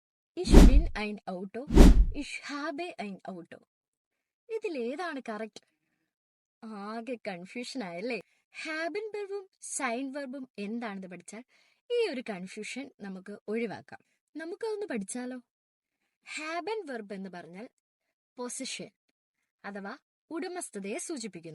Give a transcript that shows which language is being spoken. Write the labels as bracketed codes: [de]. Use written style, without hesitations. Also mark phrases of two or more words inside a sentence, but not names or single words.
[de] Ich bin ein Auto. Ich habe ein Auto. [ml] ഇതിലേതാണ് കറക്റ്റ്? ആകെ കൺഫ്യൂഷൻ ആയല്ലേ? ഹാബൻ വെർബും സൈൻ വെർബും എന്താണെന്ന് പഠിച്ചാൽ ഈ ഒരു കൺഫ്യൂഷൻ നമുക്ക് ഒഴിവാക്കാം. നമുക്കതൊന്ന് പഠിച്ചാലോ? ഹാബൻ വെർബ് എന്ന് പറഞ്ഞാൽ പൊസിഷൻ അഥവാ ഉടമസ്ഥതയെ സൂചിപ്പിക്കുന്നു.